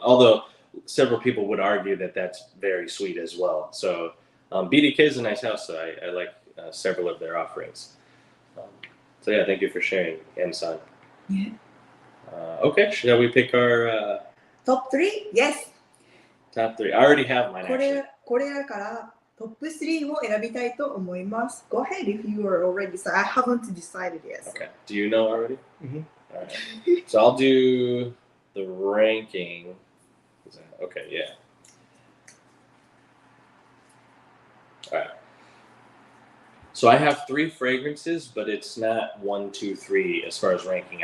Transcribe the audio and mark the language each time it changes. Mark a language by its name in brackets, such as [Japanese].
[English] Although several people would argue that that's very sweet as well. So BDK is a nice house, so I like several of their offerings. So yeah, thank you for sharing, M-san. Yeah. Okay, shall we pick our top 3? Yes. Top 3. I already have mine actually. [Japanese] これだからトップ3を選びたいと思います。 [English] Go ahead if you are already decided. I haven't decided yet. Okay. Do you know already? Mm-hmm. All right. So I'll do the ranking. Okay, yeah. All right. So I have 3 fragrances, but it's not 1, 2, 3 as far as ranking.